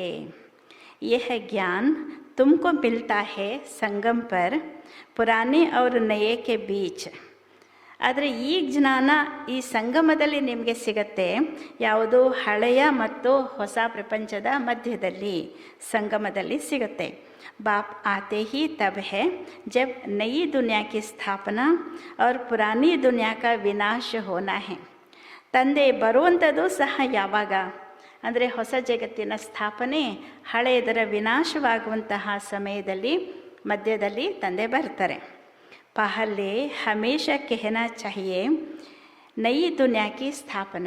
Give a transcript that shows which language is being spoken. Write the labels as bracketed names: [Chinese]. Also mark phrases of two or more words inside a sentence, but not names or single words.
[Hindi] यह ज्ञान तुमको मिलता है संगम पर पुराने और नये के बीच. [Kannada] ಆದರೆ ಈ ಜ್ಞಾನ ಈ ಸಂಗಮದಲ್ಲಿ ನಿಮಗೆ ಸಿಗತ್ತೆ. ಯಾವುದು? ಹಳೆಯ ಮತ್ತು ಹೊಸ ಪ್ರಪಂಚದ ಮಧ್ಯದಲ್ಲಿ, ಸಂಗಮದಲ್ಲಿ ಸಿಗುತ್ತೆ. [Hindi] बाप आते ही तब है जब नई दुनिया की स्थापना और पुरानी दुनिया का विनाश होना है. [Kannada] ತಂದೆ ಬರುವಂಥದ್ದು ಸಹ ಯಾವಾಗ ಅಂದರೆ ಹೊಸ ಜಗತ್ತಿನ ಸ್ಥಾಪನೆ, ಹಳೆಯದರ ವಿನಾಶವಾಗುವಂತಹ ಸಮಯದಲ್ಲಿ ಮಧ್ಯದಲ್ಲಿ ತಂದೆ ಬರ್ತಾರೆ. [Hindi] पहले हमेशा कहना चाहिए नई दुनिया की स्थापना.